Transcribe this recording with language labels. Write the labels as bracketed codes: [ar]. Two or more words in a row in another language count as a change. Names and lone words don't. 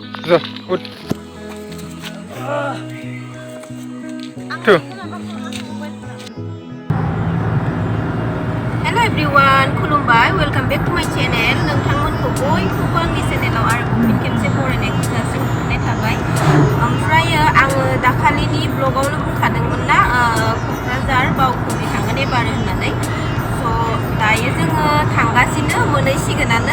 [en] So, gut. Tuh. Hello everyone, खुलुमबाय, welcome back to my channel. [brx] नोंथांमोनखौ बयखौबो आंनि चेनेलाव आरो फिन खेबसे बरायनाय जासिहरनाय थाबाय। ओमफ्राय आङो दाखालिनि ब्लगावनो बुंखादोंमोन ना क'क्राझार बावखुंग्रि थांगोन एबार होननानै। स' दायो जोङो थांगासिनो मोनहैसिगोनानो।